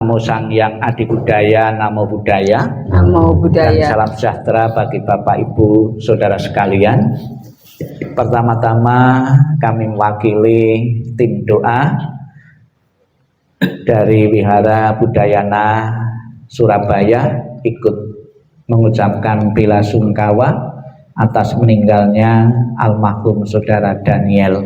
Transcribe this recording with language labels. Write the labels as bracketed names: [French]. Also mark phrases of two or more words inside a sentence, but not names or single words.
[Pali] Namo Sang Hyang Adi Budaya, Namo Buddhaya. Namo Buddhaya. [Indonesian] Dan salam sejahtera bagi Bapak Ibu Saudara sekalian. Pertama-tama kami mewakili tim doa dari Wihara Budayana Surabaya ikut mengucapkan bela sungkawa atas meninggalnya almarhum Saudara Daniel.